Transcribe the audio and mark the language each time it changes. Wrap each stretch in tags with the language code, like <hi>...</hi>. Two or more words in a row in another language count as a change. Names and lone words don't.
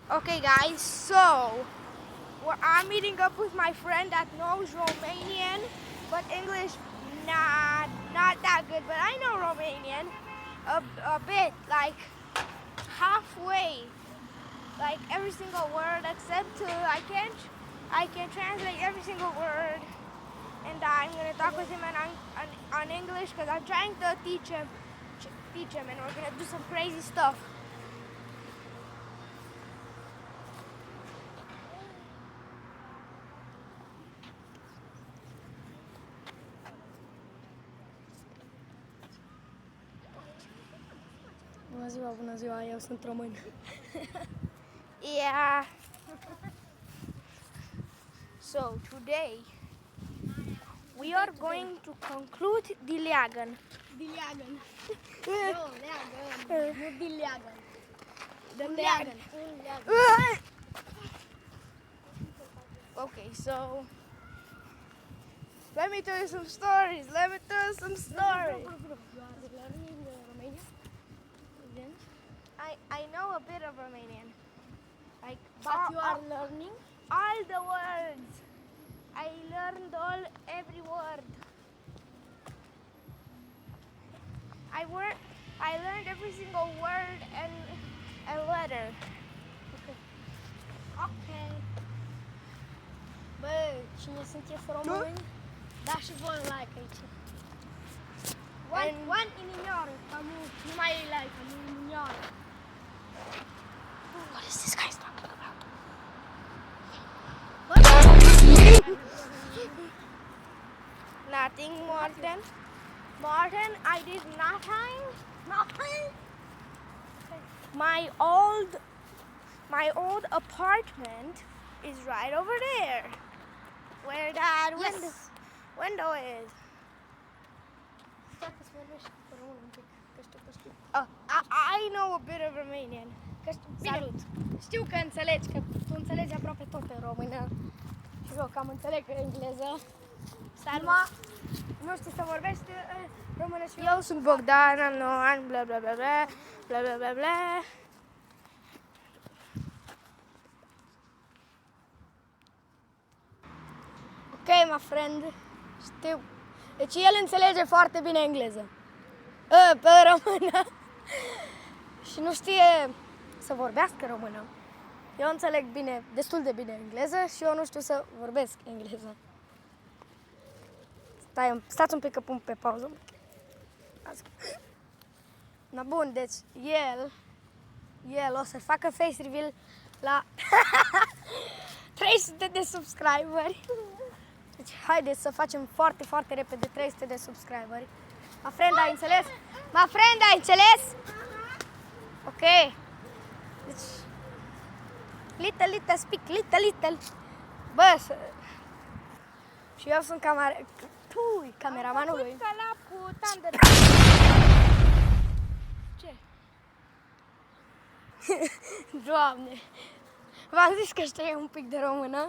<en>Okay guys, so I'm meeting up with my friend that knows Romanian, but English not that good, but I know Romanian a bit, like halfway, like every single word except I can translate every single word, and I'm gonna talk with him on English because I'm trying to teach him, and we're gonna do some crazy stuff.</en> <ro>Bună ziua, eu sunt român.</ro> <en>Yeah. So today we are going to conclude Diliagan.</en> <ro>Diliagan. Nu, leagăn. Nu Diliagan. Leagăn.</ro> <en>Okay, so let me tell you some stories. You are learning Romanian? Then? I know a bit of Romanian. Like But you are learning? all the words. I learned every word. I learned every single word and a letter.</en> <ro>Ok. Bă, cine sunteți români? Da și voi like aici. One inimioară, ca nu mai e like, ca nu inimioară.</ro> <en>What is this guy's talking about? Nothing, Martin. Martin, I did nothing. Nothing? My old apartment is right over there, where that window is.</en> <ro>Stai că-ți vorbești cu român un pic, că știu. I know a bit of Romanian. Salut! Știu că înțelegi, că tu înțelegi aproape tot în română. Și eu cam înțeleg engleză. Salut! Nu știi să vorbești română și Eu sunt Bogdan, am 9 ani, bla bla bla bla, bla bla bla bla.</ro> <en>Ok, my friend,</en> <ro>știu. Deci el înțelege foarte bine engleză. Pe română. Și nu știe să vorbească română. Eu înțeleg bine, destul de bine engleză și eu nu știu să vorbesc engleză. Stați un pic că pun pe pauză. Na bun, deci el o să facă</ro> <en>face reveal</en> <ro>la 300 de subscriberi. Deci haideți să facem foarte, foarte repede 300 de subscriberi.</ro> <en>My friend,</en> <ro>ai înțeles?</ro> <en>My friend,</en> <ro>ai înțeles? Ok. Deci,</ro> <en>little, speak, little.</en> <ro>Bă, și eu sunt cameramanul lui. Cu Thunder. Ce? Doamne, v-am zis că știe un pic de română.</ro>